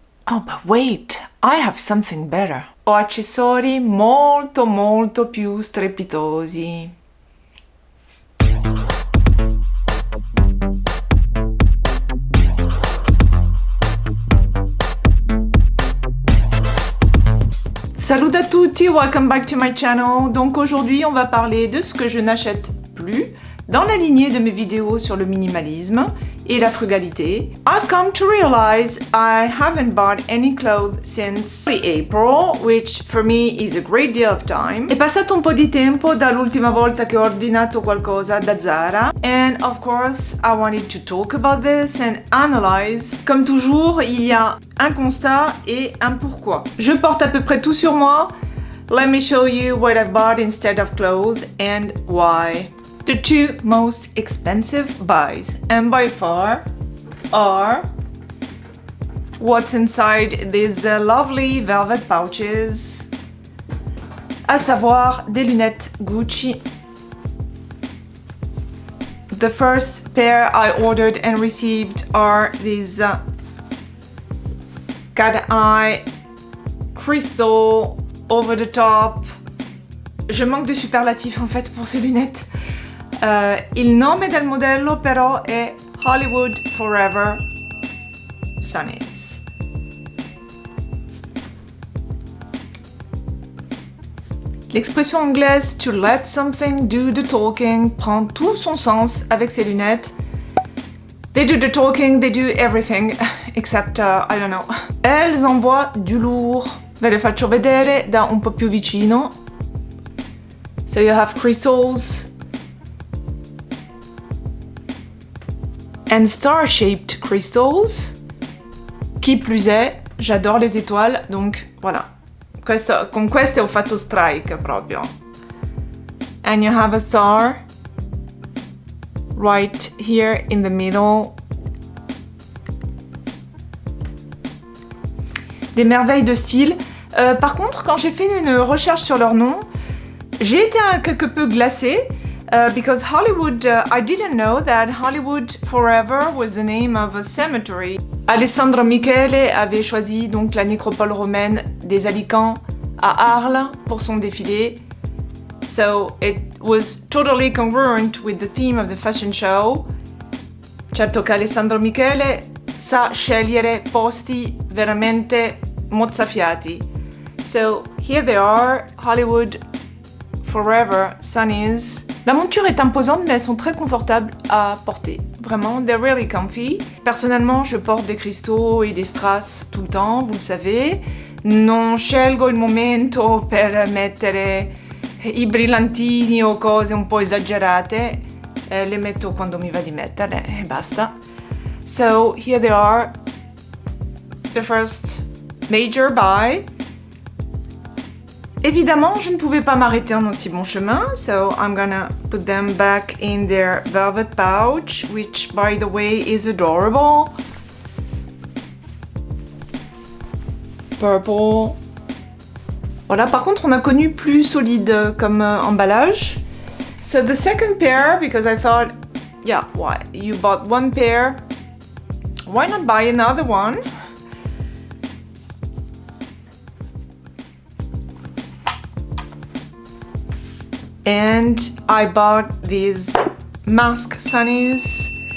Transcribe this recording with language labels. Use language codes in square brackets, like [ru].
[en] Oh, but wait, I have something better. [it] Ho accessori molto più strepitosi. Salut à tutti, [en] welcome back to my channel. [fr] Donc aujourd'hui, on va parler de ce que je n'achète plus dans la lignée de mes vidéos sur le minimalisme et la frugalité. [en] I've come to realize I haven't bought any clothes since April, which for me is a great deal of time. [it] È passato un po' di tempo dall'ultima volta che ho ordinato qualcosa da Zara, [en] and of course I wanted to talk about this and analyze. [fr] Comme toujours, il y a un constat et un pourquoi. Je porte à peu près tout sur moi. [en] Let me show you what I've bought instead of clothes and why. The two most expensive buys, and by far, are what's inside these lovely velvet pouches, [fr] à savoir des lunettes Gucci. [en] The first pair I ordered and received are these cat eye crystal over the top. [fr] Je manque de superlatifs en fait pour ces lunettes. [it] Il nome del modello però è Hollywood Forever Sunnies. [fr] L'expression anglaise [en] to let something do the talking [fr] prend tout son sens avec ces lunettes. [en] They do the talking, they do everything, except, I don't know. [fr] Elles envoient du lourd. [it] Ve le faccio vedere da un po' più vicino. [en] So you have crystals and star-shaped crystals. [fr] Chi plus è, j'adore les étoiles, donc voilà. [it] Con queste ho fatto strike proprio. [en] And you have a star right here in the middle. [fr] Des merveilles de style. Par contre, quand j'ai fait une recherche sur leur nom, j'ai été quelque peu glacée. [en] Because Hollywood, I didn't know that Hollywood Forever was the name of a cemetery. [fr] Alessandro Michele avait choisi donc la nécropole romaine des Alicants à Arles pour son défilé. [en] So it was totally congruent with the theme of the fashion show. [it] Certo che Alessandro Michele sa scegliere posti veramente mozzafiati. [en] So here they are, Hollywood Forever Sunnies. [fr] La monture est imposante, mais elles sont très confortables à porter. Vraiment, [en] they're really comfy. [fr] Personnellement, je porte des cristaux et des strass tout le temps, vous le savez. [it] Non scelgo il momento per mettere i brillantini o cose un po' esagerate. Le metto quando mi va di metterle e basta. [en] So, here they are. The first major buy. [fr] Évidemment, je ne pouvais pas m'arrêter en aussi bon chemin, [en] so I'm gonna put them back in their velvet pouch, which, by the way, is adorable. Purple. [fr] Voilà, par contre, on a connu plus solide comme emballage. [en] So the second pair, because I thought, yeah, why? You bought one pair, why not buy another one? And I bought these mask sunnies.